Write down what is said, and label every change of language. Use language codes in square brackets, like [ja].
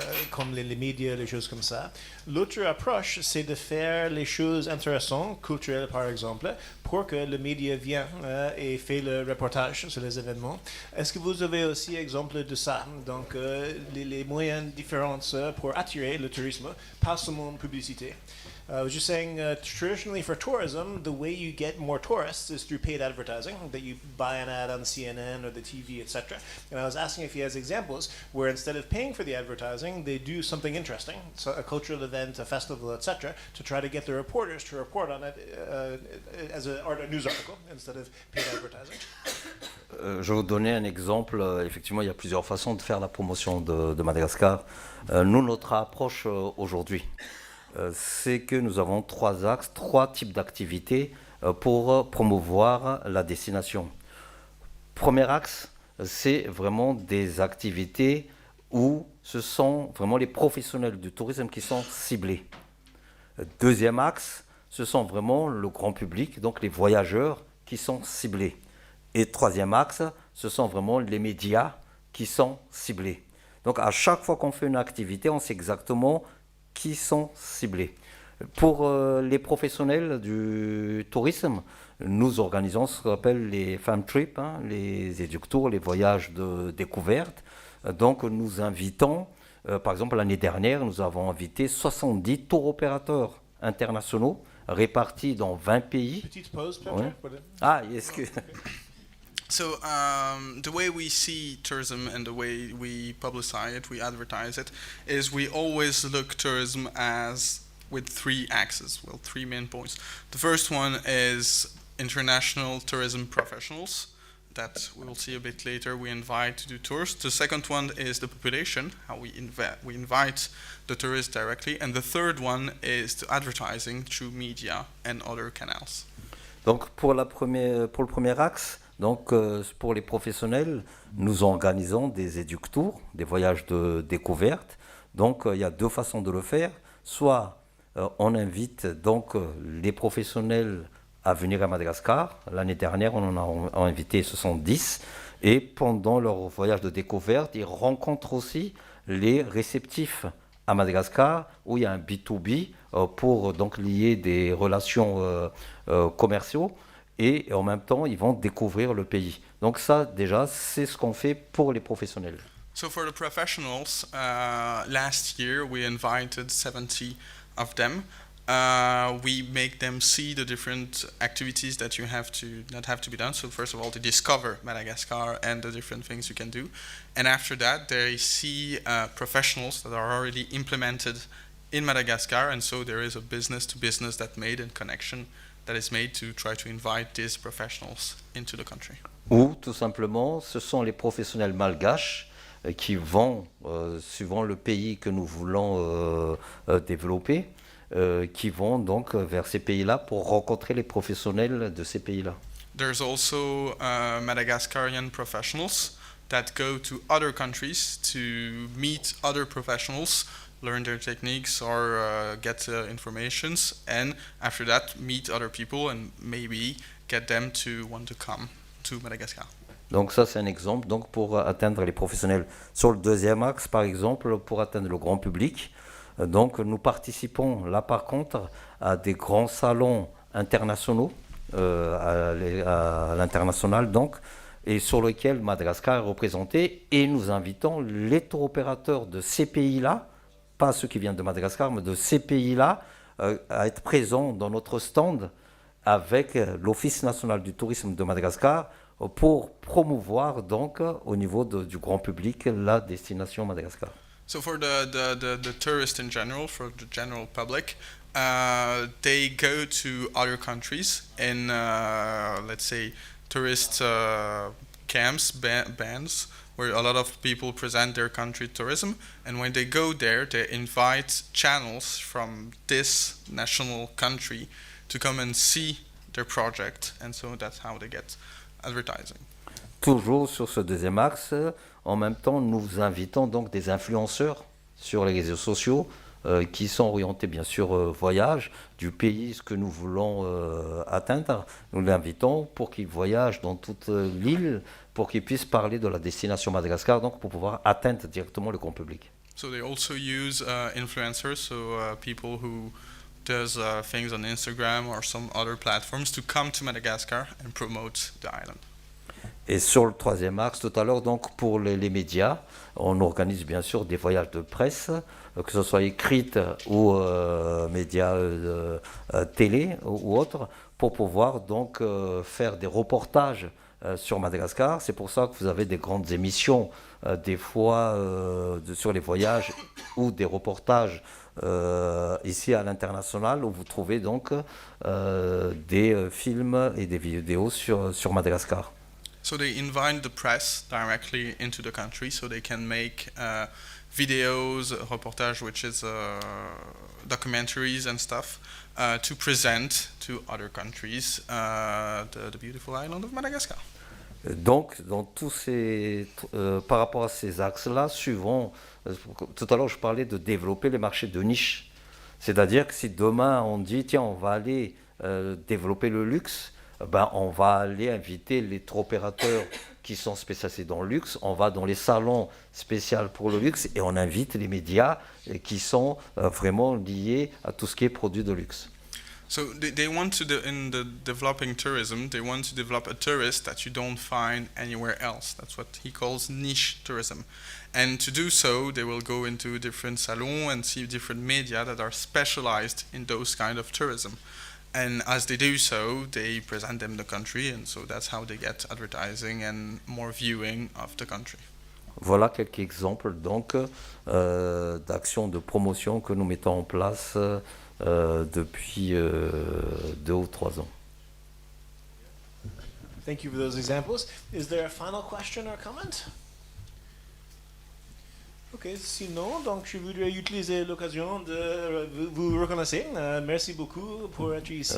[fr] Comme les médias, les choses comme ça. L'autre approche, c'est de faire les choses intéressantes, culturelles par exemple, pour que le média vienne et fait le reportage sur les événements. Est-ce que vous avez aussi exemple de ça? Donc, les moyens différents pour attirer le tourisme, pas seulement publicité. [en] I was just saying, traditionally for tourism, the way you get more tourists is through paid advertising, that you buy an ad on CNN or the TV, etc. And I was asking if he has examples where instead of paying for the advertising, they do something interesting, so a cultural event, a festival, etc., to try to get the reporters to report on it as a news article instead of paid advertising. [fr] Je vais vous donner un exemple. Effectivement, il y a plusieurs façons de faire la promotion de Madagascar. Nous, notre approche aujourd'hui, c'est que nous avons trois axes, trois types d'activités pour promouvoir la destination. Premier axe, c'est vraiment des activités où ce sont vraiment les professionnels du tourisme qui sont ciblés. Deuxième axe, ce sont vraiment le grand public, donc les voyageurs qui sont ciblés. Et troisième axe, ce sont vraiment les médias qui sont ciblés. Donc à chaque fois qu'on fait une activité, on sait exactement qui sont ciblés. Pour les professionnels du tourisme, nous organisons ce qu'on appelle les farm trips, les éductours, les voyages de découverte. Donc nous invitons, par exemple l'année dernière, nous avons invité 70 tour opérateurs internationaux répartis dans 20 pays. Petite pause, peut-être. Ouais. Ah, est-ce que... [en] So the way we see tourism and the way we publicize it, we advertise it, is we always look tourism as with three axes, well, three main points. The first one is international tourism professionals that we will see a bit later we invite to do tours. The second one is the population, how we invite the tourists directly. And the third one is the advertising through media and other canals. [fr] Donc pour le premier axe, donc pour les professionnels, nous organisons des éductours, des voyages de découverte. Donc il y a deux façons de le faire. Soit on invite donc les professionnels à venir à Madagascar. L'année dernière, on en a invité 70. Et pendant leur voyage de découverte, ils rencontrent aussi les réceptifs à Madagascar, où il y a un B2B pour donc lier des relations commerciaux. Et en même temps, ils vont découvrir le pays. Donc ça, déjà, c'est ce qu'on fait pour les professionnels. [en] So for the professionals, last year we invited 70 of them. We make them see the different activities that have to be done. So first of all, to discover Madagascar and the different things you can do, and after that, they see professionals that are already implemented in Madagascar, and so there is a business-to-business that made and connection that is made to try to invite these professionals into the country. [fr] Ou tout simplement, ce sont les professionnels malgaches qui vont, suivant le pays que nous voulons développer, qui vont donc vers ces pays-là pour rencontrer les professionnels de ces pays-là. [en] There's also Madagascarian professionals that go to other countries to meet other professionals, learn their techniques or get informations, and after that meet other people and maybe get them to want to come to Madagascar. [fr] Donc ça c'est un exemple donc pour atteindre les professionnels. Sur le deuxième axe par exemple, pour atteindre le grand public, donc nous participons là par contre à des grands salons internationaux, à l'international donc, et sur lesquels Madagascar est représenté, et nous invitons les tour opérateurs de ces pays-là, pas ceux qui viennent de Madagascar, mais de ces pays-là, à être présents dans notre stand avec l'Office national du tourisme de Madagascar pour promouvoir donc au niveau du grand public la destination Madagascar. [en] So for the tourists in general, for the general public, they go to other countries in, let's say, tourist camps, bands, where a lot of people present their country tourism. And when they go there, they invite channels from this national country to come and see their project. And so that's how they get advertising. [fr] Toujours sur ce deuxième axe, en même temps, nous invitons donc des influenceurs sur les réseaux sociaux qui sont orientés bien sûr voyage du pays ce que nous voulons atteindre. Nous l'invitons pour qu'ils voyagent dans toute l'île, pour qu'ils puissent parler de la destination Madagascar, donc pour pouvoir atteindre directement le grand public. [en] So they also use influencers, so people who does things on Instagram or some other platforms to come to Madagascar and promote the island. [fr] Et sur le troisième axe, tout à l'heure, donc pour les médias, on organise bien sûr des voyages de presse, que ce soit écrite ou médias télé ou autres, pour pouvoir donc faire des reportages sur Madagascar. C'est pour ça que vous avez des grandes émissions, des fois sur les voyages ou des reportages ici à l'international, où vous trouvez donc des films et des vidéos sur Madagascar. [en] So they invite the press directly into the country, so they can make videos, reportage, which is documentaries and stuff, to present to other countries the beautiful island of Madagascar. [fr] Donc, dans tous par rapport à ces axes-là, suivant, tout à l'heure je parlais de développer les marchés de niche. C'est-à-dire que si demain on dit, tiens, on va aller développer le luxe, ben, on va aller inviter les tour opérateurs qui sont spécialisés dans le luxe, on va dans les salons spéciaux pour le luxe et on invite les médias qui sont vraiment liés à tout ce qui est produit de luxe. [en] So they want to, in the developing tourism, they want to develop a tourist that you don't find anywhere else. That's what he calls niche tourism. And to do so, they will go into different salons and see different media that are specialized in those kind of tourism. And as they do so, they present them the country, and so that's how they get advertising and more viewing of the country. [fr] Voilà quelques exemples donc d'actions de promotion que nous mettons en place depuis 2 ou 3 ans. [en] Thank you for those examples. Is there a final question or comment? [fr] Ok, sinon, donc je voudrais utiliser l'occasion de vous reconnaître. Merci beaucoup pour être ici,